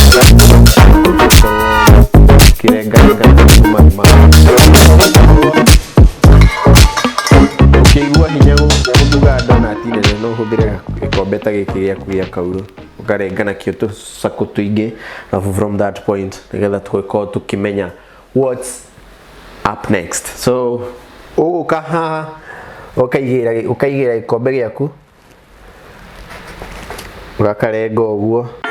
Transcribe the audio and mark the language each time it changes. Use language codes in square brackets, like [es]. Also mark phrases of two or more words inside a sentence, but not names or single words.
[ki] kirega mama ukigua hinya gutuga Doughnuts nene no huthire ikombe ta giki giaku gia kauru ukarenga na kio tusaku tuingi na [en] from that point [ki] nigetha twiko tukimenya [en] what's up next [ki] so ukaha ukaigira ikombe giaku ugakarenga uguo